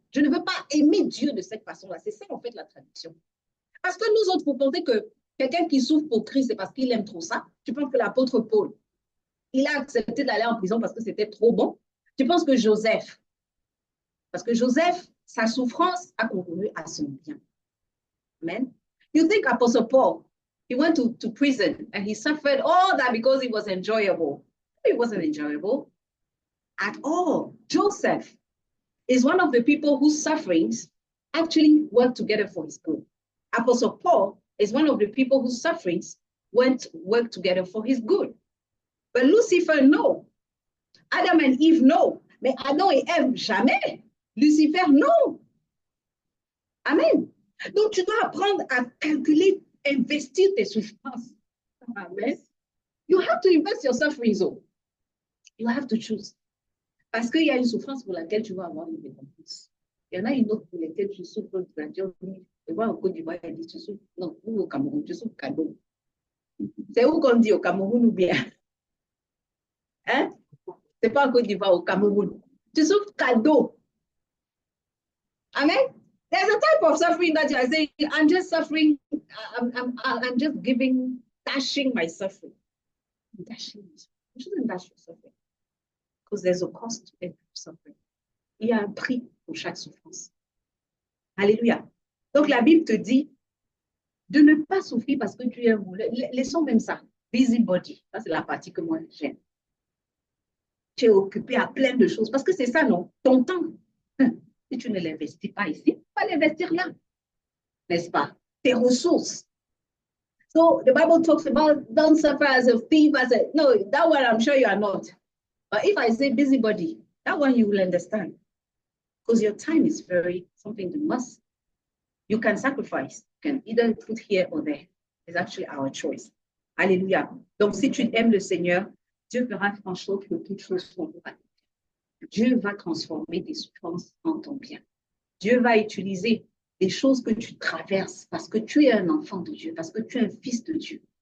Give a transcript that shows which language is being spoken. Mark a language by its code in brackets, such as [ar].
[fr] Je ne veux pas aimer Dieu de cette façon-là. C'est ça, en fait, la traduction. Parce que nous autres, vous pensez que quelqu'un qui souffre pour Christ, c'est parce qu'il aime trop ça. Tu penses que l'apôtre Paul, il a accepté d'aller en prison parce que c'était trop bon. Tu penses que Joseph, parce que Joseph, sa souffrance a concouru à son bien. Amen. [en] You think Apostle Paul, he went to prison and he suffered all that because it was enjoyable. It wasn't enjoyable at all. Joseph is one of the people whose sufferings actually work together for his good. Apostle Paul is one of the people whose sufferings work together for his good. But Lucifer, no. Adam and Eve, no. [fr] Mais Adam et Ève, jamais. Lucifer, non. Amen. Donc, tu dois apprendre à calculer, investir tes souffrances. Amen. [en] You have to invest your suffering, so. You have to choose. [fr] Parce qu'il y a une souffrance pour laquelle tu vas avoir une récompense. Il y en a une autre pour laquelle tu souffres grandement. Tu vois, en Côte d'Ivoire, il dit, tu souffres. Non, nous, au Cameroun, tu souffres cadeau. C'est où qu'on dit au Cameroun ou bien? Hein? C'est pas en Côte d'Ivoire, au Cameroun. Tu souffres cadeau. Amen. [en] There's a type of suffering that you are saying, I'm just suffering, I'm just dashing my suffering. Dashing. You shouldn't dash your suffering. Because there's a cost to every suffering. [fr] Il y a un prix pour chaque souffrance. Alléluia. Donc la Bible te dit de ne pas souffrir parce que tu es un voleur. Laissons même ça. Busybody. Ça, c'est la partie que moi j'aime. Tu es occupé à plein de choses. Parce que c'est ça, non? Ton temps. Si tu ne l'investis pas ici, tu vas l'investir là. N'est-ce pas? Tes ressources. [en] So the Bible talks about don't suffer as a thief, no, that one I'm sure you are not. But if I say busybody, that one you will understand. Because your time is very something you can sacrifice. You can either put here or there. It's actually our choice. Alléluia. [fr] Donc si tu aimes le Seigneur, Dieu fera franchement que toutes choses sont pour toi. Dieu va transformer tes souffrances en ton bien. Dieu va utiliser les choses que tu traverses parce que tu es un enfant de Dieu, parce que tu es un fils de Dieu.